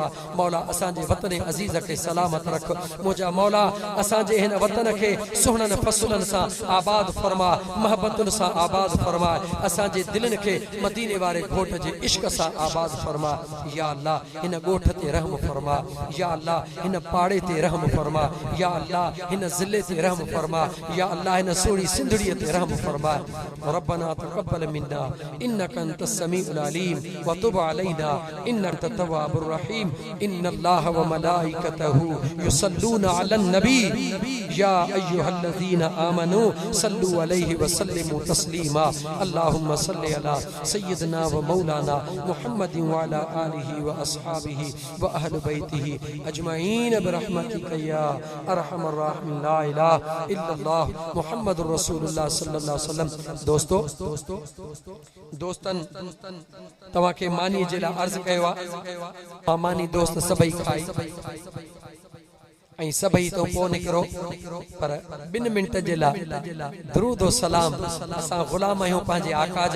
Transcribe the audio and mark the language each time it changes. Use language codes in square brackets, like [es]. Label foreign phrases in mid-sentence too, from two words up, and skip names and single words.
[sd] मौला असांजे वतन अज़ीज़ खे सलामत रख। मुंहिंजा मौला असांजे हिन वतन खे सुहिणनि फसलनि सां आबाद फरमा, महबतुनि सां आबाद फरमा। असांजे दिलनि खे मदीने वारे घोट जे इश्क सां आबाद फरमा। या अल्लाह हिन ॻोठ ते रहम फरमा, या अल्लाह हिन पाड़े ते रहम फरमा, या अल्लाह हिन ज़िले ते रहम फरमा, या अल्लाह हिन सोड़ी सिंधड़ीअ ते रहम फरमा। [ar] ربنا تقبل منا إنك أنت السميع العليم وتب علينا إنك أنت التواب الرحيم. إن الله وملائكته يصلون على النبي يا أيها الذين آمنوا صلوا عليه وسلموا تسليما. اللهم صل على سيدنا ومولانا محمد وعلى آله وأصحابه وأهل بيته أجمعين برحمتك يا أرحم الراحمين. لا إله إلا الله محمد رسول الله صلى الله عليه وسلم. [sd] दोस्तन तव्हां खे मानी जे लाइ अर्ज़ कयो आहे। मानी दोस्त सभई खाई ऐं सभई तो पोइ निकिरो, पर 2 मिंट जे लाइ दरूद व सलाम असां ग़ुलाम आहियूं पंहिंजे आका जा।